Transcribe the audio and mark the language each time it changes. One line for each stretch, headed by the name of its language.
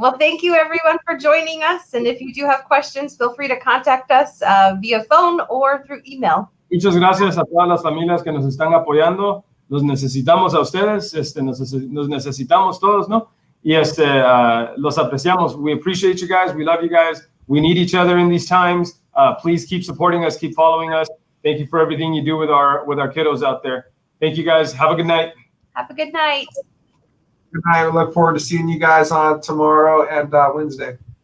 English: Well, thank you everyone for joining us. And if you do have questions, feel free to contact us via phone or through email.
Spanish: Muchas gracias a todas las familias que nos están apoyando. Los necesitamos a ustedes, nos necesitamos todos, ¿no? Y los apreciamos.
English: We appreciate you guys. We love you guys. We need each other in these times. Please keep supporting us. Keep following us. Thank you for everything you do with our kiddos out there. Thank you guys. Have a good night. Have a good night. Good night. We look forward to seeing you guys on tomorrow and Wednesday.